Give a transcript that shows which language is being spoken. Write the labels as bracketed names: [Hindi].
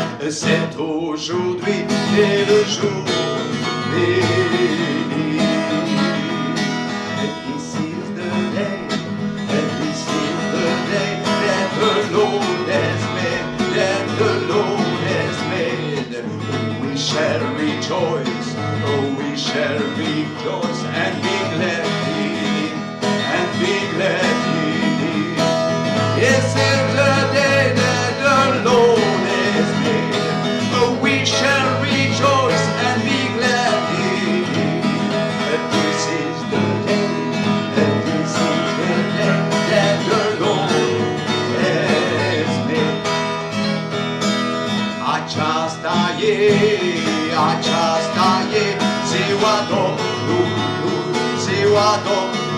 [French] C'est aujourd'hui qu'est le jour béni. [English] This is the day that the Lord has made, that the Lord has made. We shall rejoice, we shall rejoice and be glad in it, and be glad in it. This is the day that the Lord has made. We shall rejoice and be glad in it. This is the day, this is the day that the Lord has made. [Romanian] Aceasta e ziua Domnului, ziua Domnului.